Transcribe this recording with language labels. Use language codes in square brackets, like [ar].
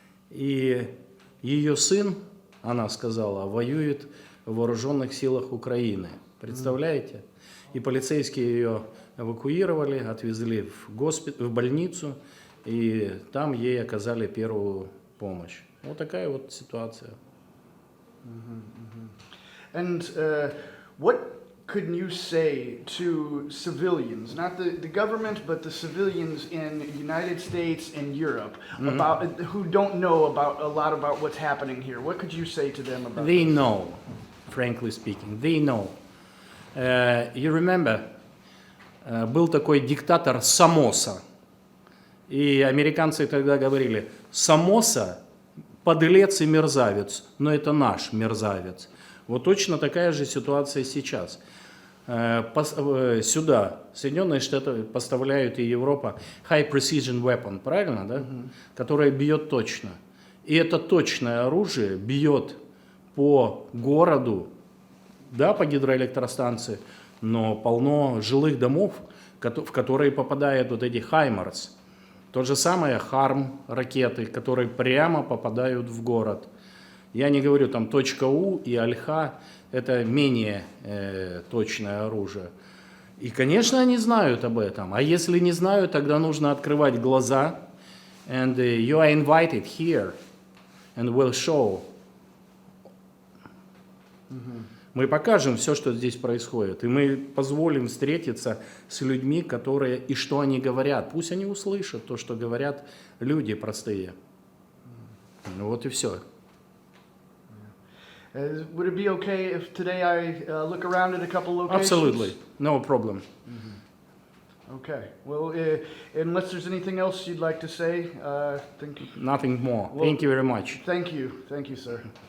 [ru] И ее сын, она сказала, воюет в вооруженных силах Украины. Представляете? И полицейские ее эвакуировали, отвезли в больницу, и там ей оказали первую помощь. Вот такая вот ситуация. [en] And what could you say to civilians, not the government, but the civilians in the United States and Europe, about who don't know about a lot about what's happening here? What could you say to them about They this? know, frankly speaking, they know. You remember, [ru] был такой диктатор Самоса, и американцы тогда говорили, Самоса подлец и мерзавец, но это наш мерзавец. Вот точно такая же ситуация сейчас. Сюда Соединенные Штаты поставляют и Европа [en] high precision weapon, [ru] правильно, да? Которое бьет точно. И это точное оружие бьет по городу, да, по гидроэлектростанции, но полно жилых домов, в которые попадают вот эти хаймарс. То же самое Харм ракеты, которые прямо попадают в город. Я не говорю там .У и Альха, это менее точное оружие. И, конечно, они знают об этом. А если не знают, тогда нужно открывать глаза. [en] And you are invited here, and we'll show. [ru] Мы покажем все, что здесь происходит. И мы позволим встретиться с людьми, которые и что они говорят. Пусть они услышат то, что говорят люди простые. Ну вот и все. [en] Would it be okay if today I look around at a couple locations? Absolutely, no problem. Okay. Well, unless there's anything else you'd like to say, thank you. Nothing more. Well, Thank you very much. Thank you, sir.